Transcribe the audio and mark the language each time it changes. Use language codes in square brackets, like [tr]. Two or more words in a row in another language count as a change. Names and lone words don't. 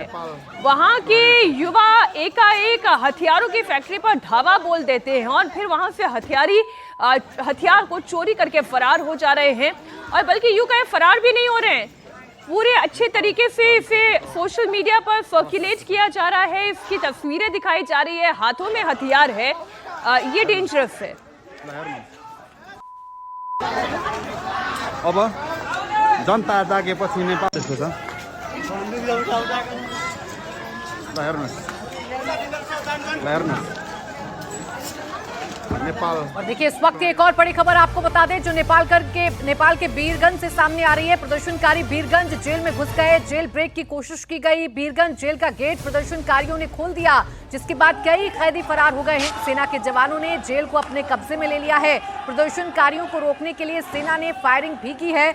[hi] वहां के युवा एकाएक हथियारों की फैक्ट्री पर धावा बोल देते हैं और फिर वहां से हथियार को चोरी करके फरार हो जा रहे हैं। और बल्कि यूं कहें फरार भी नहीं हो रहे हैं, पूरे अच्छे तरीके से इसे [en] social media [hi] पर सर्कुलेट किया जा रहा है, इसकी तस्वीरें दिखाई जा रही है, हाथों में हथियार है। ये डेंजरस है। [ne] अब जनता जागेपछि नेपाल त्यस्तो छ। हेर्नुहोस् नेपाल। [hi] और देखिए, इस वक्त एक और बड़ी खबर आपको बता दें जो नेपाल के बीरगंज से सामने आ रही है। प्रदर्शनकारी बीरगंज जेल में घुस गए, जेल ब्रेक की कोशिश की गई। बीरगंज जेल का गेट प्रदर्शनकारियों ने खोल दिया, जिसके बाद कई कैदी फरार हो गए हैं। सेना के जवानों ने जेल को अपने कब्जे में ले लिया है। प्रदर्शनकारियों को रोकने के लिए सेना ने फायरिंग भी की है।